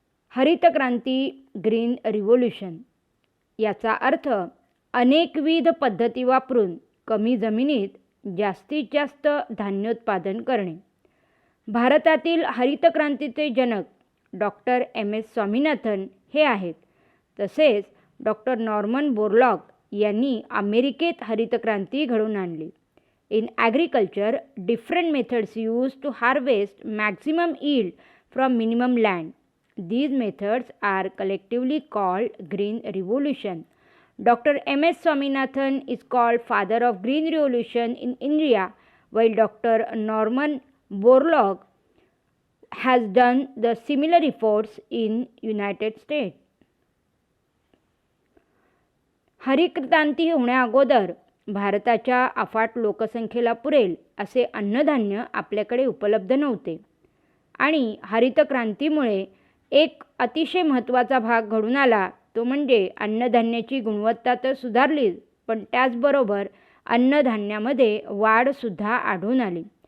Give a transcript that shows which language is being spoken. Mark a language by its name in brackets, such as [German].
[Marathi] हरित क्रांती green revolution याचा अर्थ अनेकविध पद्धती वापरून कमी जमिनीत जास्तीत जास्त धान्योत्पादन करणे. भारतातील हरित क्रांतीचे जनक डॉक्टर MS स्वामीनाथन हे आहेत. तसेच डॉक्टर नॉर्मन बोरलॉग यांनी अमेरिकेत हरित क्रांती घडवून आणली. [English] In agriculture, different methods used to harvest maximum yield from minimum land. These methods are collectively called Green Revolution. Dr. MS Swaminathan is called father of Green Revolution in India, while Dr. Norman Borlaug has done the similar efforts in United States. [Marathi] हरित क्रांती होण्या अगोदर भारताच्या अफाट लोकसंख्येला पुरेल असे अन्नधान्य आपल्याकडे उपलब्ध नव्हते आणि हरित क्रांतीमुळे एक अतिशय महत्त्वाचा भाग घडून आला, तो म्हणजे अन्नधान्याची गुणवत्ता तर सुधारलीच, पण त्याचबरोबर अन्नधान्यामध्ये वाढसुद्धा आढळून आली.